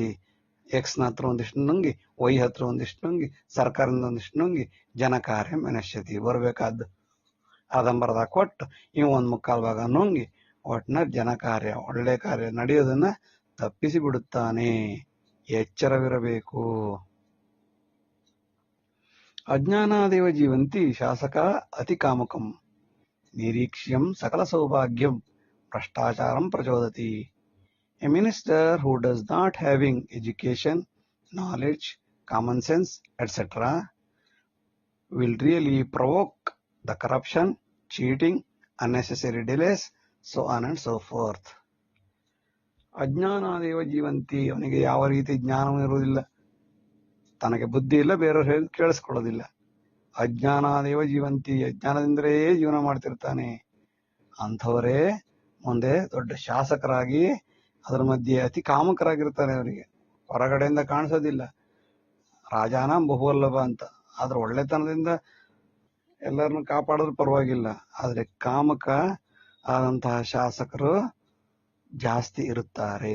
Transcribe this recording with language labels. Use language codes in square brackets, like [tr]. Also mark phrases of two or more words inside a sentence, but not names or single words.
[kn] ಎಕ್ಸ್ ನ ಹತ್ರ ಒಂದಿಷ್ಟು ನುಂಗಿ, ವೈ ಹತ್ರ ಒಂದಿಷ್ಟು ನುಂಗಿ, ಸರ್ಕಾರದಿಂದ ಒಂದಿಷ್ಟು ನುಂಗಿ [sa] ಜನಕಾರ್ಯ ವಿನಶ್ಯತಿ. [kn] ಬರ್ಬೇಕಾದ್ದು ಅದಂಬರದ ಕೊಟ್ಟು ಇವ್ ಒಂದ್ ಮುಕ್ಕಾಲ್ ಭಾಗ ನುಂಗಿ ಒಟ್ನ ಜನಕಾರ್ಯ, ಒಳ್ಳೆ ಕಾರ್ಯ ನಡೆಯೋದನ್ನ ತಪ್ಪಿಸಿ ಬಿಡುತ್ತಾನೆ. ಎಚ್ಚರವಿರಬೇಕು. [sa] ಅಜ್ಞಾನಾದೇವ ಜೀವಂತಿ ಶಾಸಕ ಅತಿ ಕಾಮಕಂ ನಿರೀಕ್ಷ್ಯಂ ಸಕಲ ಸೌಭಾಗ್ಯಂ ಭ್ರಷ್ಟಾಚಾರಂ ಪ್ರಚೋದತಿ. [en] A minister who does not having education, knowledge, common sense, etc. will really provoke the corruption, cheating, unnecessary delays, so on and so forth. [sa] ಅಜ್ಞಾನಾದೇವ ಜೀವಂತಿ, [kn] ಅವನಿಗೆ ಯಾವ ರೀತಿ ಜ್ಞಾನವೂ ಇರುವುದಿಲ್ಲ, ತನಗೆ ಬುದ್ಧಿ ಇಲ್ಲ, ಬೇರೆಯವ್ರು ಹೇಳಿ ಕೇಳಿಸ್ಕೊಳ್ಳೋದಿಲ್ಲ. [sa] ಅಜ್ಞಾನಾದೇವ ಜೀವಂತಿ, [kn] ಅಜ್ಞಾನದಿಂದಲೇ ಜೀವನ ಮಾಡ್ತಿರ್ತಾನೆ. ಅಂಥವರೇ ಮುಂದೆ ದೊಡ್ಡ ಶಾಸಕರಾಗಿ ಅದರ ಮಧ್ಯೆ ಅತಿ ಕಾಮಕರಾಗಿರ್ತಾರೆ. ಅವರಿಗೆ ಹೊರಗಡೆಯಿಂದ ಕಾಣಿಸೋದಿಲ್ಲ, [sa] ರಾಜಾನ ಬಹುವಲ್ಲಭ [kn] ಅಂತ. ಆದ್ರೆ ಒಳ್ಳೆತನದಿಂದ ಎಲ್ಲರನ್ನು ಕಾಪಾಡೋದು ಪರವಾಗಿಲ್ಲ, ಆದ್ರೆ ಕಾಮಕ ಆದಂತಹ ಶಾಸಕರು ಜಾಸ್ತಿ ಇರುತ್ತಾರೆ.